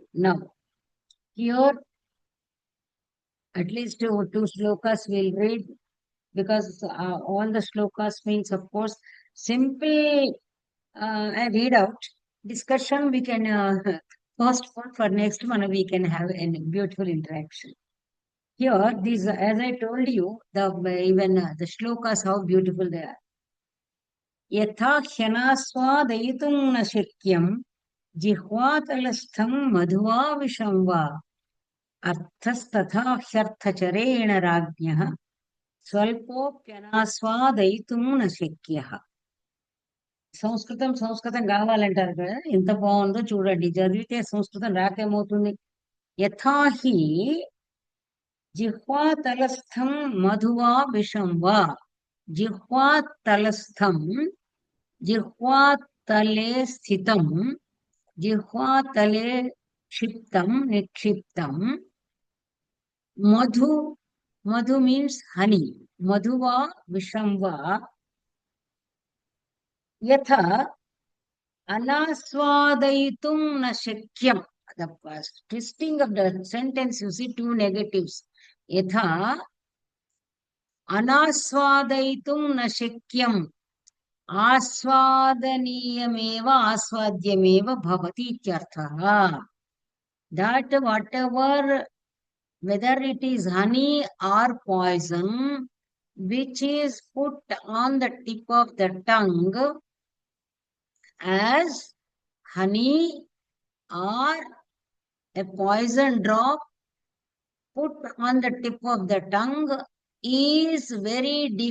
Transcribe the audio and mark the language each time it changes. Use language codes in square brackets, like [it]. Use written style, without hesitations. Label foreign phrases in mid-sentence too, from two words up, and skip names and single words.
[en] Now, here, at least two slokas we'll read, because all the slokas means, of course, simple, I read out. Discussion we can postpone for next one, we can have a beautiful interaction. Here, these, as I told you, even the shlokas, how beautiful they are. [sa] यथा ह्यनास्वादयितुं न शक्यं जिह्वातलस्थं मधुवा विषंवा अर्थस्तथा ह्यर्थचरेण राज्ञः స్వల్పోప్యనాస్వాదయితుం న శక్యః. [te] సంస్కృతం కావాలంటారు కదా, ఎంత బాగుందో చూడండి. చదివితే సంస్కృతం రాకేమవుతుంది. [sa] యథాహి జిహ్వాతలస్థం మధువా విషం వా. జిహ్వాతలస్థం, జిహ్వాతలే స్థితం, జిహ్వాతలే క్షిప్తం, నిక్షిప్తం. [en] Madhu means honey. [sa] मधुवा विषंवा. यथा अनास्वादैतुं न शक्यम्. [en] The twisting of the sentence, you see two negatives. [sa] यथा अनास्वादैतुं न शक्यम्. आस्वादनीयमेव आस्वाद्यमेव भवति इत्यर्थः. [en] That whatever, whether it is honey or poison, which is put on the tip of the tongue as honey or a poison drop put on the tip of the tongue, is very